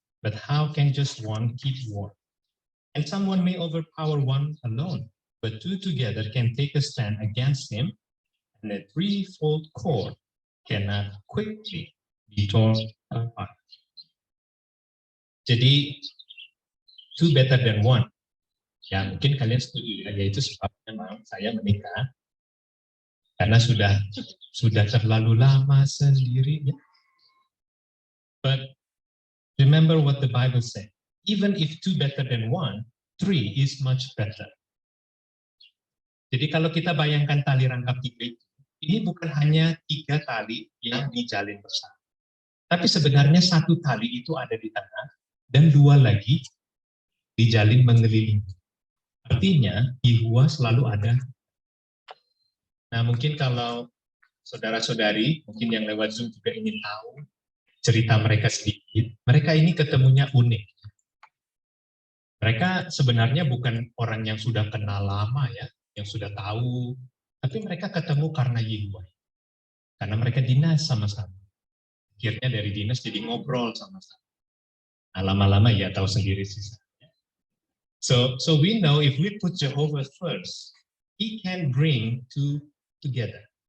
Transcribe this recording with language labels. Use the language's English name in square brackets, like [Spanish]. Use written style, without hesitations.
[English] But how can just one keep warm? And someone may overpower one alone, but two together can take a stand against him, and a threefold cord cannot quickly be torn apart. Jadi, two better than one. [Indonesian] Ya, mungkin kalian setuju ya, yaitu sebabnya memang saya menikah karena sudah terlalu lama sendiri. Ya. [English] But remember what the Bible said. Even if two better than one, three is much better. [Indonesian] Jadi kalau kita bayangkan tali rangkap 3 itu, ini bukan hanya 3 tali yang dijalin bersama. Tapi sebenarnya 1 tali itu ada di tengah dan 2 lagi dijalin mengelilingi. Artinya, Yehuwa selalu ada. Nah, mungkin kalau saudara-saudari, mungkin yang lewat Zoom juga ingin tahu cerita mereka sedikit, mereka ini ketemunya unik. Mereka sebenarnya bukan orang yang sudah kenal lama ya, yang sudah tahu, tapi mereka ketemu karena Yehuwa. Karena mereka dinas sama-sama. Akhirnya dari dinas jadi ngobrol sama-sama. Nah, lama-lama ya tahu sendiri sih. [English] So we know if we put Jehovah first, He can bring two together.